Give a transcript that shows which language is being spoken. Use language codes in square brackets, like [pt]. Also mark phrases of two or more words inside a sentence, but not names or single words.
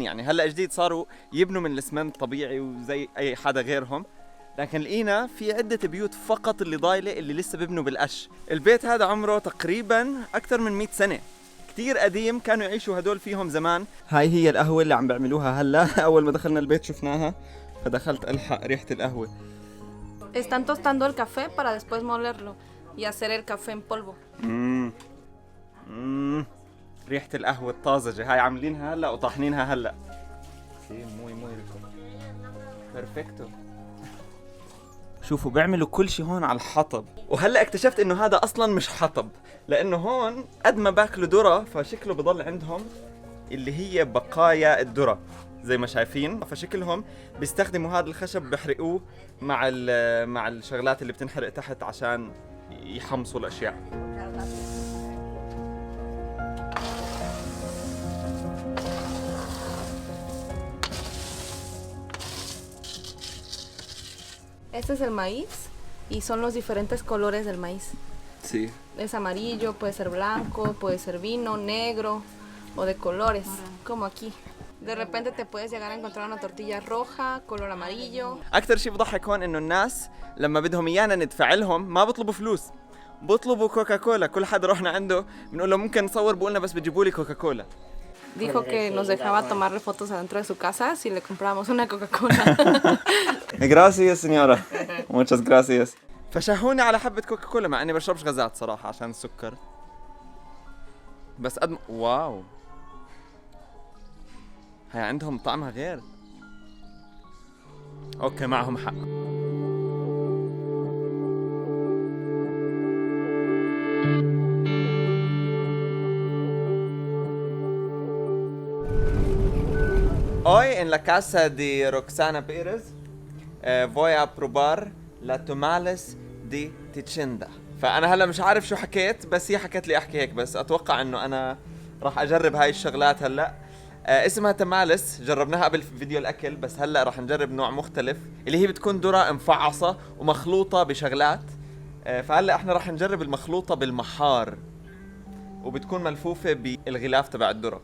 [ar] يعني هلا جديد صاروا يبنوا من الاسمنت طبيعي وزي اي حدا غيرهم، لكن لقينا في عدة بيوت فقط اللي ضايلة اللي لسه بيبنوا بالقش. البيت هذا عمره تقريبا اكثر من 100 سنة. كتير قديم، كانوا يعيشوا هدول فيهم زمان. هاي هي القهوة اللي عم بيعملوها هلا. أول ما دخلنا البيت شفناها فدخلت ألحق ريحة القهوة. [es] Están tostando el café para después molerlo y hacer el café en polvo. [ar] ريحة القهوة الطازجة هاي عاملينها هلا وطاحنينها هلا. [es] Sí, muy rico, perfecto. [ar] شوفوا بيعملوا كل شيء هون على الحطب، وهلا اكتشفت انه هذا اصلا مش حطب، لانه هون قد ما باكلوا ذرة فشكله بضل عندهم اللي هي بقايا الذرة زي ما شايفين، فشكلهم بيستخدموا هذا الخشب بيحرقوه مع الشغلات اللي بتنحرق تحت عشان يحمصوا الاشياء. [es] Este es el maíz y son los diferentes colores del maíz. Sí. Es amarillo, puede ser blanco, puede ser vino, negro o de colores, como aquí. De repente te puedes llegar a encontrar una tortilla roja, color amarillo. [ar] أكثر شيء بضحك هون إنه الناس لما بدهم إيانا ندفع لهم ما بيطلبوا فلوس، بيطلبوا كوكاكولا. كل حد رحنا عنده بنقول له ممكن نصور، بقولنا بس بتجيبوا لي كوكاكولا. [es] Dijo que nos dejaba tomarle fotos adentro de su casa si le comprábamos una Coca-Cola. Gracias señora. Muchas gracias. [ar] فشهوني على حبة كوكاكولا مع إني بشربش غازات صراحة عشان السكر. بس واو. هاي عندهم طعمها غير. اوكي معهم حق. [es] Hoy en la casa de Roxana Pérez voy a probar la tamales de Tichinda. [ar] فأنا هلا مش عارف شو حكيت، بس هي حكت لي أحكي هيك، بس أتوقع إنه أنا راح أجرب هاي الشغلات هلا. اسمها تمالس، جربناها قبل في فيديو الأكل، بس هلا راح نجرب نوع مختلف اللي هي بتكون ذرة مفعصة ومخلوطة بشغلات. فهلا احنا راح نجرب المخلوطة بالمحار، وبتكون ملفوفة بالغلاف تبع الذرة.